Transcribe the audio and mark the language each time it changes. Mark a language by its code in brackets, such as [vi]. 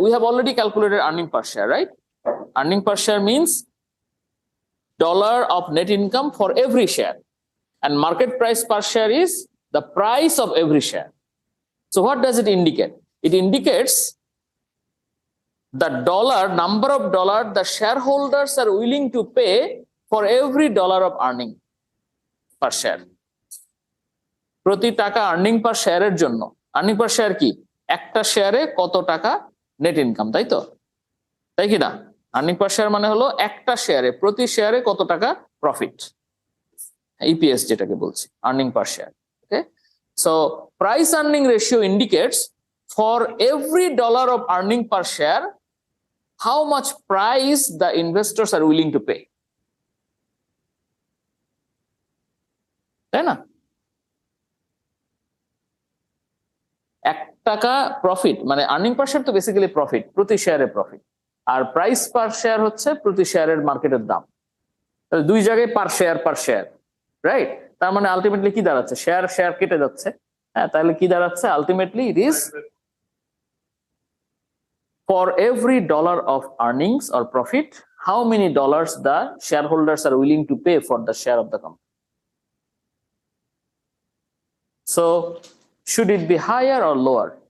[en] We have already calculated earning per share, right? Earning per share means dollar of net income for every share, and market price per share is the price of every share. So what does it indicate? It indicates the number of dollar the shareholders are willing to pay for every dollar of earning per share. [bn] প্রতি টাকা earning পার শেয়ারের জন্য, earning পার share কি? একটা শেয়ারে কত টাকা net income, তাই তো? তাই কি না? আর্নিং পার শেয়ার মানে হলো একটা শেয়ারে, প্রতি শেয়ারে কত টাকা প্রফিট, ইপিএস যেটাকে বলছি, earning per share. [en] okay, so price earning ratio indicates for every dollar of earning per share how much price the investors are willing to pay, [bn] তাই না? 1 টাকা প্রফিট মানে আর্নিং পার শেয়ার তো বেসিক্যালি প্রফিট, প্রতি শেয়ারে profit. আর price per share হচ্ছে প্রতি শেয়ারের মার্কেটের দাম। তাহলে দুই জায়গায় পার শেয়ার, রাইট? তার মানে আলটিমেটলি কি দাঁড়াচ্ছে, শেয়ার কেটে যাচ্ছে। হ্যাঁ, তাহলে কি দাঁড়াচ্ছে ultimately? [en] It is for every dollar of earnings or profit, how many dollars the shareholders are willing to pay for the share of the company. So should it be higher or lower?